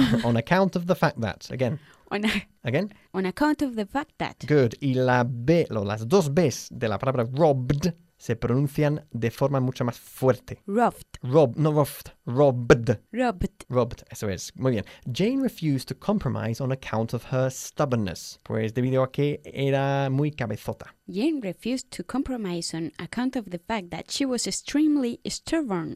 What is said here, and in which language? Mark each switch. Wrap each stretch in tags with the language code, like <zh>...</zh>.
<en>On account of the fact that. Again. Again. On account of the fact that. Good.</en> <es>Y la B, las dos Bs de la palabra robbed se pronuncian de forma mucho más fuerte.</es> <en>Robbed. Rob, no roughed. Robbed. Robbed.</en> <es>Robbed, eso es. Muy bien.</es> <en>Jane refused to compromise on account of her stubbornness.</en> <es>Pues debido a que era muy cabezota.</es> <en>Jane refused to compromise on account of the fact that she was extremely stubborn.</en>